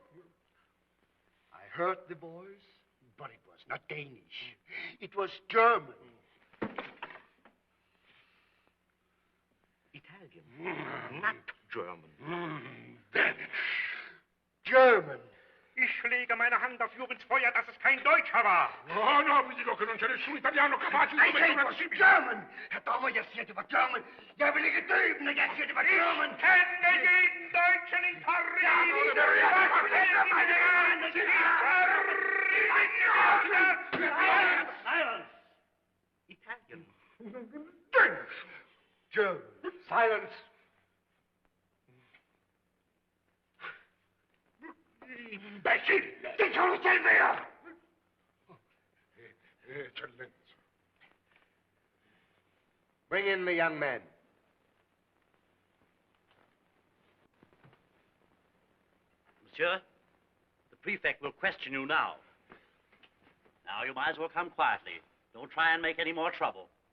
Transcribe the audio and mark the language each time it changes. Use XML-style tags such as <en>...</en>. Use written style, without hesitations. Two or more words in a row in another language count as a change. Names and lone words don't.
<en>I heard the voice, but it was not Danish. It was German. Italian, not German. Danish. German.</en> <de>Ich lege meine Hand auf Jubens Feuer, dass es kein Deutscher war.</de> <en>Oh, no,</en> <it>vi dico che non c'è nessun italiano capace di</it> <en>I say it was German. Herr Daumer, you said it was German.</en> <da>Jeg vil ikke døbe, når jeg siger det var German.</da> <de>Ich kenne jeden Deutschen in Paris.</de> <en>Silence! Italian. Danish. German. Silence!</en> <it>Imbecille!</it> <da>Det kan du selv være!</da> <it>Eccellenza.</it> <en>Bring in the young man. Monsieur, the prefect will question you now. Now, you might as well come quietly. Don't try and make any more trouble.</en>